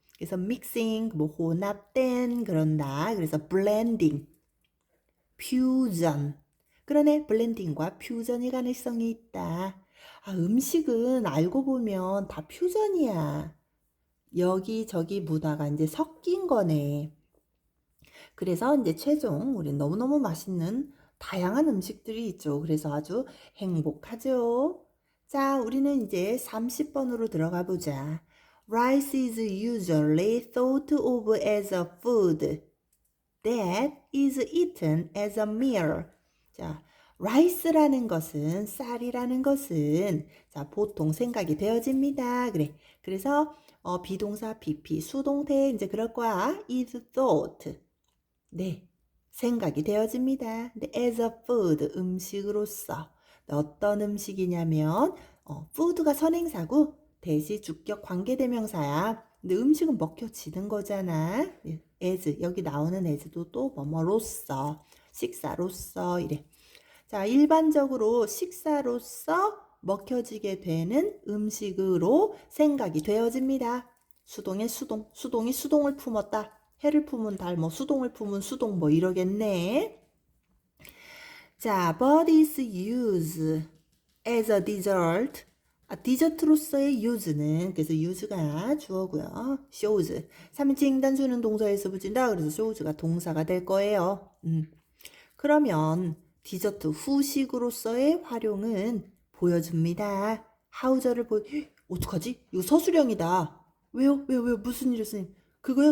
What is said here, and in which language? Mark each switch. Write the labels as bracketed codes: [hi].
[ko] 그래서 mixing, 혼합된, 그런다. [en] 그래서 blending, fusion. [ko] 그러네, 블렌딩과 퓨전이 가능성이 있다. 음식은 알고 보면 다 퓨전이야. 여기저기 문화가 이제 섞인 거네. 그래서 이제 최종 우리 너무너무 맛있는 다양한 음식들이 있죠. 그래서 아주 행복하죠. 자, 우리는 이제 30번으로 들어가 보자. [en] Rice is usually thought of as a food that is eaten as a meal. 자, [ko] rice라는 것은, 쌀이라는 것은, 자, 보통 생각이 되어집니다. 그래. 그래서, 비동사, BP, 수동태, 이제 그럴 거야. [en] is thought. [ko] 네. 생각이 되어집니다. 근데 [en] as a food, [ko] 음식으로서. 어떤 음식이냐면, food가 선행사고, 대시, 주격, 관계대명사야. 근데 음식은 먹혀지는 거잖아. as, 여기 나오는 as도 또 뭐뭐로서, 식사로서, 이래. 자, 일반적으로 식사로서 먹혀지게 되는 음식으로 생각이 되어집니다. 수동의 수동, 수동이 수동을 품었다. 해를 품은 달, 뭐 수동을 품은 수동, 뭐 이러겠네. [en] 자, but is used as a dessert. [ko] 디저트로서의 use는, 그래서 use가 주어고요. [en] shows. [ko] 3인칭 단수는 동사에서 붙인다. 그래서 shows가 동사가 될 거예요. 그러면 디저트 후식으로서의 활용은 보여줍니다. 하우저를 어떡하지? 이거 서술형이다. 왜요? 왜요? 무슨 일이요, 선생님? 그거요?